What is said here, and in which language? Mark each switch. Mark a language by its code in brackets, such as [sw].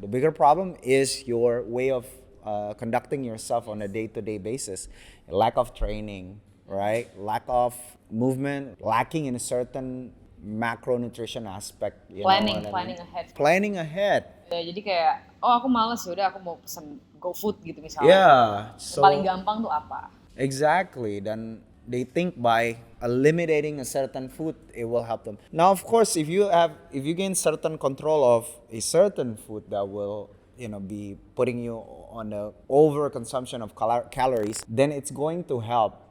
[en] The bigger problem is your way of conducting yourself on a day-to-day basis. Lack of training, right? Lack of movement, lacking in a certain macronutrition aspect. You Planning know what I mean? ahead. Planning ahead. [id] Ya, jadi kayak, aku males, yaudah aku mau pesen GoFood gitu misalnya. [en] Yeah. [id] Yang paling gampang tuh apa? [en] Exactly. Then they think by eliminating a certain food, it will help them. Now, of course, if you gain certain control of a certain food that will, you know, be putting you on the overconsumption of calories, then it's going to help.